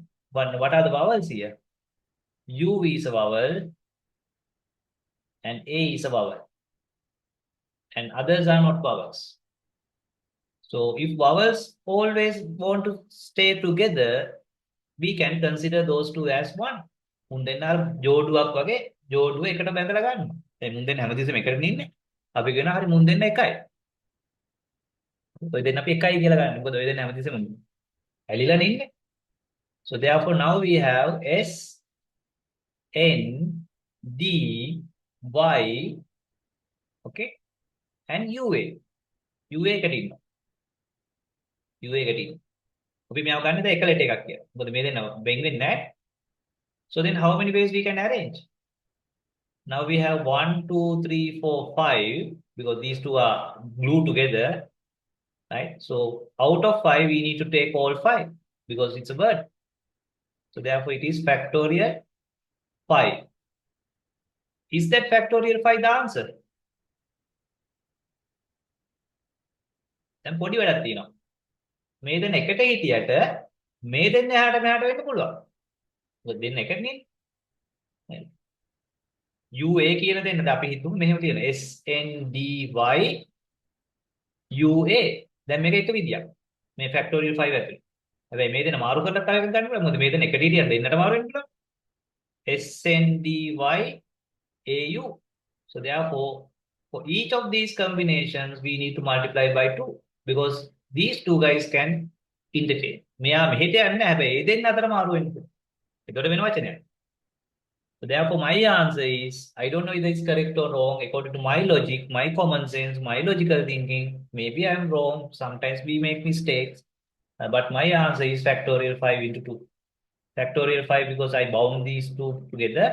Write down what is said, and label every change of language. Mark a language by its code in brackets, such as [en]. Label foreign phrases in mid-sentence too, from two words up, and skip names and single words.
[en] But what are the vowels here? U is a vowel and A is a vowel. And others are not vowels. So if vowels always want to stay together, we can consider those two as one. [si] මුන් දෙන්න අර ජෝඩුවක් වගේ ජෝඩුව එකට බැඳලා ගන්නවා. දැන් මුන් දෙන්න හැමතිස්සෙම එකටනේ ඉන්නේ. අපි කියනවා හරි මුන් දෙන්න එකයි. ඔය දෙන්න අපි එකයි කියලා ගන්න. මොකද ඔය දෙන්න හැමතිස්සෙම ඇලිලානේ ඉන්නේ. [en] So therefore now we have S N D Y okay and UA. [si] UA එකට ඉන්නවා. UA එකට ඉන්නවා. අපි මෙයාව ගන්නද එක ලෙටර් එකක් කියලා. මොකද මේ දෙන්න වෙන් වෙන්නේ නැහැ. [en] So then how many ways we can arrange? Now we have 1, 2, 3, 4, 5 because these two are glued together, right? So out of 5, we need to take all 5 because it's a word. So therefore it is factorial 5. Is that factorial 5 the answer? [si] දැන් පොඩි වැඩක් තියෙනවා. මේ දෙන්න එකට හිටියට මේ දෙන්න එහාට මෙහාට වෙන්න පුළුවන්. මොකද දෙන්න එකනේ. UA කියන දෙන්නද අපි හිතමු මෙහෙම තියෙන SNDY UA. දැන් මේක එක විදියක්. මේ factorial 5 ඇතුලේ. හැබැයි මේ දෙන මාරු කරලා තව එකක් ගන්න පුළුවන්. මොකද මේ දෙන එකට හිටියන් දෙන්නට මාරු වෙන්න පුළුවන්. SNDY AU. [en] So therefore for each of these combinations we need to multiply by 2 because these two guys can interchange. [si] මෙයා මෙහෙට යන්නේ නැහැ. හැබැයි මේ දෙන්න අතර මාරු වෙන්න පුළුවන්. ඒකට වෙන වචනයක්. [en] So therefore, my answer is, I don't know whether it's correct or wrong. According to my logic, my common sense, my logical thinking, maybe I'm wrong. Sometimes we make mistakes. But my answer is factorial 5 into 2. Factorial 5 because I bound these two together.